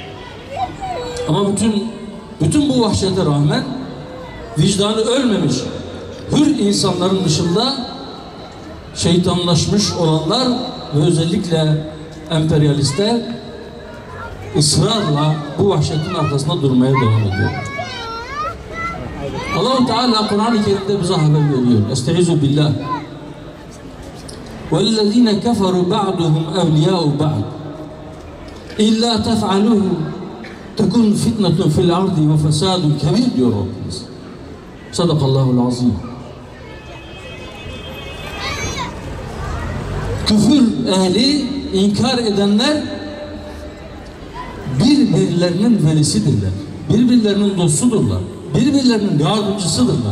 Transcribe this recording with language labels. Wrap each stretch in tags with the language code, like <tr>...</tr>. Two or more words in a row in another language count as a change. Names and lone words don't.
<tr>Ama bütün bu vahşete rağmen vicdanı ölmemiş, hür insanların dışında şeytanlaşmış olanlar ve özellikle emperyalistler ısrarla bu vahşetin arkasında durmaya devam ediyor. Allah-u Teala Kur'an-ı Kerim'de bize haber veriyor.</tr> <ar>أستعيذ بالله. وَالَّذ۪ينَ كَفَرُوا بَعْدُهُمْ اَوْلِيَاءُ بَعْدُ اِلَّا تَفْعَلُوهُ تَكُنْ فِتْنَةٌ فِي الْعَرْضِ وَفَسَادٌ كَبِيرٌ</ar> <tr>diyor Rabbimiz.</tr> <ar>صدق الله العظيم.</ar> <tr>Küfür ehli, inkar edenler birbirlerinin velisidirler. Birbirlerinin dostudurlar. Birbirlerinin yardımcısıdırlar.</tr>